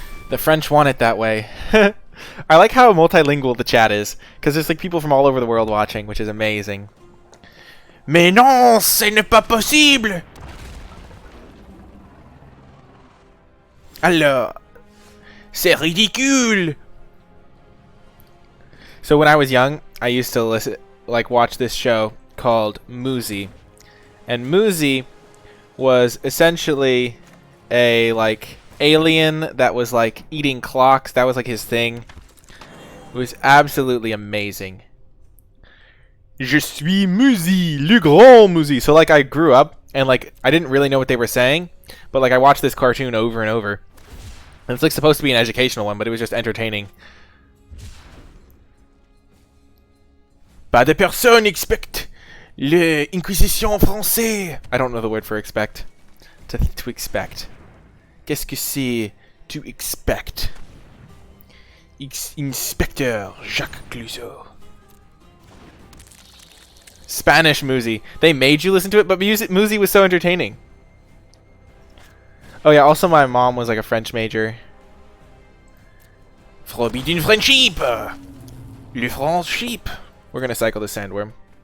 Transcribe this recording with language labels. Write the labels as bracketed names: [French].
[English] The French want it that way. I like how multilingual the chat is, because there's like people from all over the world watching, which is amazing. [French] Mais non, ce n'est pas possible! Alors, c'est ridicule! [English] So when I was young, I used to watch this show called Muzi. And Muzi was essentially a alien that was like eating clocks. That was like his thing. It was absolutely amazing. [French] Je suis Muzi, le grand Muzi. [English] So like I grew up and like I didn't really know what they were saying, but like I watched this cartoon over and over. And it's like supposed to be an educational one, but it was just entertaining. [French] Pas de personne [English] expect [French] l'Inquisition française. [English] I don't know the word for expect. To expect. [French] Qu'est-ce que c'est [English] to expect? [French] Inspecteur Jacques Clouseau. [English] Spanish Muzi. They made you listen to it, but Muzi was so entertaining. Oh yeah, also my mom was like a French major. Forbidden friendship! Le French sheep! We're gonna cycle the Sandworm.